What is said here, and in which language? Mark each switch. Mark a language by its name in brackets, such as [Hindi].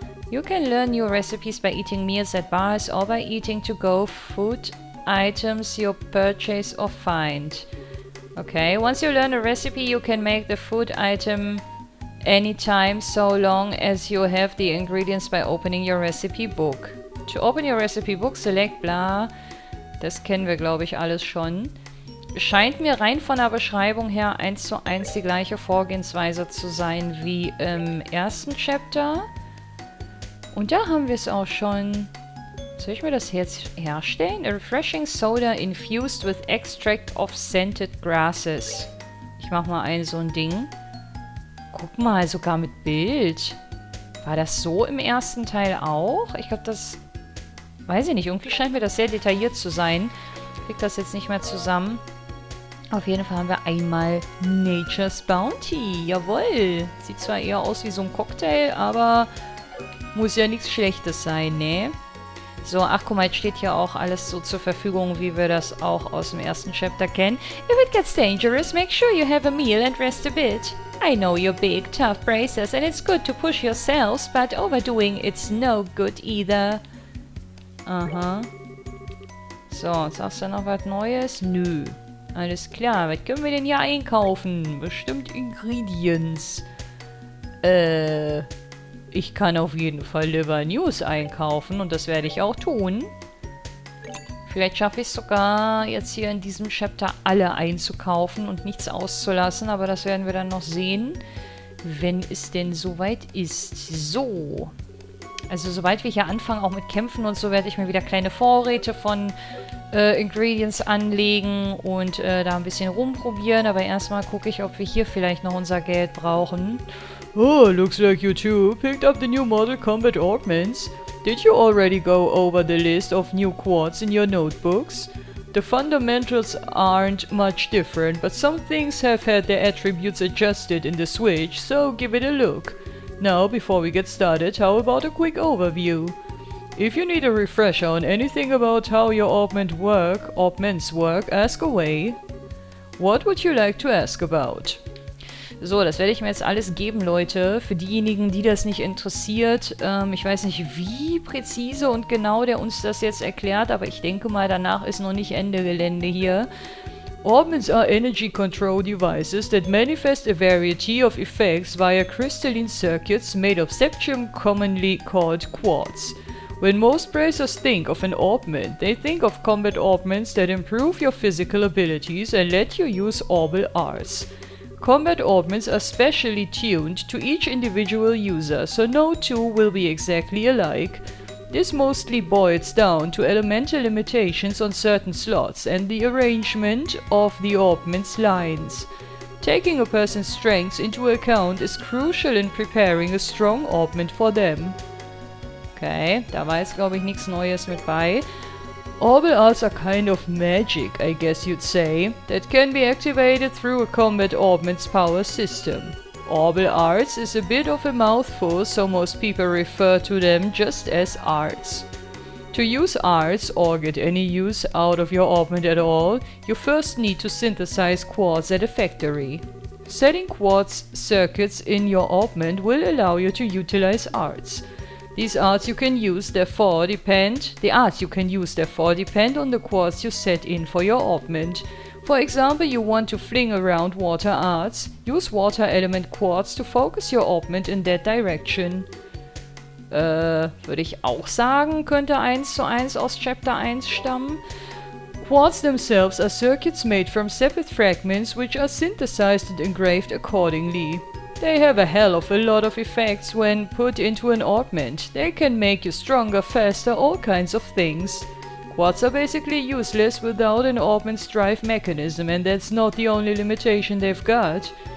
[English] You can learn new recipes by eating meals at bars or by eating to-go food items you purchase or find. Okay, once you learn a recipe, you can make the food item anytime so long as you have the ingredients by opening your recipe book. To open your recipe book, select bla. [German] Das kennen wir, glaube ich, alles schon. Scheint mir rein von der Beschreibung her 1:1 die gleiche Vorgehensweise zu sein wie im ersten Chapter. Und da haben wir es auch schon. Soll ich mir das jetzt herstellen? [English] A refreshing soda infused with extract of scented grasses. [German] Ich mach mal so ein Ding. Guck mal, sogar mit Bild. War das so im ersten Teil auch? Ich glaube, das... Weiß ich nicht, irgendwie scheint mir das sehr detailliert zu sein. Ich krieg das jetzt nicht mehr zusammen. Auf jeden Fall haben wir einmal Nature's Bounty. Jawohl. Sieht zwar eher aus wie so ein Cocktail, aber muss ja nichts Schlechtes sein, ne? So, ach guck mal, jetzt steht hier auch alles so zur Verfügung, wie wir das auch aus dem ersten Chapter kennen. [English] If it gets dangerous, make sure you have a meal and rest a bit. I know you're big, tough bracers and it's good to push yourselves, but overdoing it's no good either. [German] Aha. So, sagst du noch was Neues? Nö. Alles klar, was können wir denn hier einkaufen? Bestimmt Ingredients. Ich kann auf jeden Fall Liver News einkaufen und das werde ich auch tun. Vielleicht schaffe ich es sogar, jetzt hier in diesem Chapter alle einzukaufen und nichts auszulassen. Aber das werden wir dann noch sehen, wenn es denn soweit ist. So. Also sobald wir hier anfangen, auch mit Kämpfen und so, werde ich mir wieder kleine Vorräte von Ingredients anlegen und da ein bisschen rumprobieren. Aber erstmal gucke ich, ob wir hier vielleicht noch unser Geld brauchen. [English] Oh, looks like you two picked up the new model combat Orbments. Did you already go over the list of new quads in your notebooks? The fundamentals aren't much different, but some things have had their attributes adjusted in the Switch, so give it a look. Now, before we get started, how about a quick overview? If you need a refresher on anything about how your Orbments work, ask away. What would you like to ask about? [German] So, das werde ich mir jetzt alles geben, Leute. Für diejenigen, die das nicht interessiert. Ich weiß nicht, wie präzise und genau der uns das jetzt erklärt, aber ich denke mal, danach ist noch nicht Ende Gelände hier. [English] Orbments are energy control devices that manifest a variety of effects via crystalline circuits made of septium, commonly called quartz. When most bracers think of an Orbment, they think of combat Orbments that improve your physical abilities and let you use Orbal arts. Combat Orbments are specially tuned to each individual user, so no two will be exactly alike. This mostly boils down to elemental limitations on certain slots and the arrangement of the Orbments lines. Taking a person's strengths into account is crucial in preparing a strong Orbment for them. [German] Okay, da war jetzt glaube ich nichts Neues mit bei. [English] Orbal arts are kind of magic, I guess you'd say, that can be activated through a combat Orbment's power system. Orbal arts is a bit of a mouthful, so most people refer to them just as arts. To use arts, or get any use out of your Orbment at all, you first need to synthesize quartz at a factory. Setting quartz circuits in your Orbment will allow you to utilize arts. The arts you can use therefore depend on the quartz you set in for your Orbment. For example, you want to fling around water arts, use water element quartz to focus your Orbment in that direction. [German] Würde ich auch sagen, könnte 1:1 aus Chapter 1 stammen. [English] Quartz themselves are circuits made from Sepith fragments which are synthesized and engraved accordingly. They have a hell of a lot of effects when put into an Orbment. They can make you stronger, faster, all kinds of things. Quartz are basically useless without an Orbment's drive mechanism, and that's not the only limitation they've got.